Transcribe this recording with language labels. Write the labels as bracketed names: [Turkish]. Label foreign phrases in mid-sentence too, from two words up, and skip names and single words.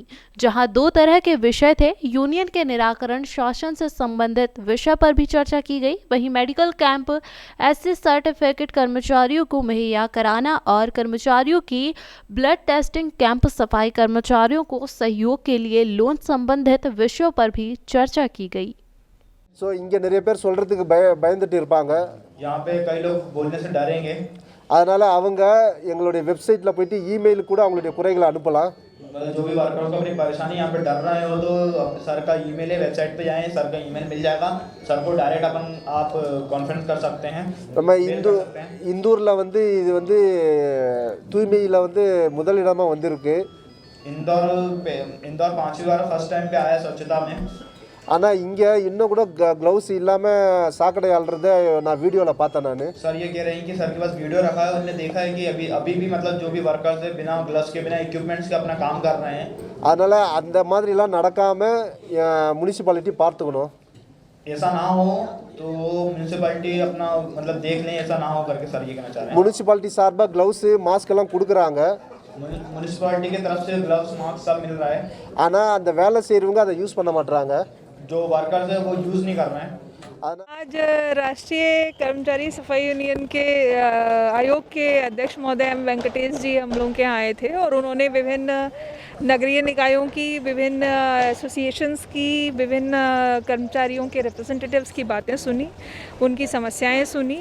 [Hindi] जहां दो तरह के विषय थे, यूनियन के निराकरण, शासन से संबंधित विषय पर भी चर्चा की गई। वहीं [English] medical camp, [Hindi] ऐसे सर्टिफिकेट कर्मचारियों को मुहैया कराना और कर्मचारियों की [English] blood testing camp, [Hindi] सफाई कर्मचारियों को सहयोग के लिए लोन संबंधित विषयों पर भी चर्चा की गई। [Tamil] இங்க நிறைய பேர் சொல்றதுக்கு பயந்துட்டு இருப்பாங்க. [Hindi] यहाँ पे कई लोग बोलने से डरेंगे, [Tamil] அதனால அவங்க எங்களுடைய வெப்சைட்ல போயிட்டு ईमेल கூட அவங்களுடைய குறைகளை அனுப்பலாம். [Hindi] जो भी वर्कर्स को अपनी परेशानी यहाँ पे डर रहे हो तो सर का ईमेल है, वेबसाइट पे जाएं, सर का ईमेल मिल जाएगा, सर को डायरेक्ट आप कॉन्फ्रेंस कर सकते हैं। [Tamil] நம்ம இந்தூர்ல வந்து இது வந்து தூய்மையில வந்து முதலிடமா வந்திருக்கு. [Hindi] इंदौर 5वीं बार [English] first time [Hindi] पे आया स्वच्छता में। [Tamil] ஆனால் இங்கே இன்னும் கூட க்ளவுஸ் இல்லாமல் சாக்கடை அள்ளுறதை நான் வீடியோவில் பார்த்தேன் நான். [Hindi] सर ये कह रहे हैं कि सर के पास वीडियो रखा है, उन्होंने देखा है कि अभी भी मतलब जो भी वर्कर्स है बिना ग्लव्स के, बिना इक्विपमेंट्स के अपना काम कर रहे हैं। [Tamil] அதனால் அந்த மாதிரிலாம் நடக்காமல் முனிசிபாலிட்டி பார்த்துக்கணும். [Hindi] ऐसा ना हो तो म्यूनसिपैलिटी अपना मतलब देख लें, ऐसा ना हो करके सर ये कहना चाह रहे हैं। [Tamil] முனிசிபாலிட்டி சார்பாக [English] gloves, mask [Tamil] எல்லாம் கொடுக்குறாங்க. [Hindi] म्यूनसिपैलिटी की तरफ से [English] gloves, mask [Hindi] सब मिल रहा है, [Tamil] ஆனால் அந்த வேலை செய்கிறவங்க அதை யூஸ் பண்ண மாட்றாங்க. [Hindi] जो वर्कर्स है वो यूज़ नहीं कर रहे हैं। आज राष्ट्रीय कर्मचारी सफाई यूनियन के आयोग के अध्यक्ष महोदय एम वेंकटेश जी हम लोगों के यहाँ आए थे और उन्होंने विभिन्न नगरीय निकायों की, विभिन्न एसोसिएशंस की, विभिन्न कर्मचारियों के रिप्रेजेंटेटिव्स की बातें सुनी, उनकी समस्याएं सुनी।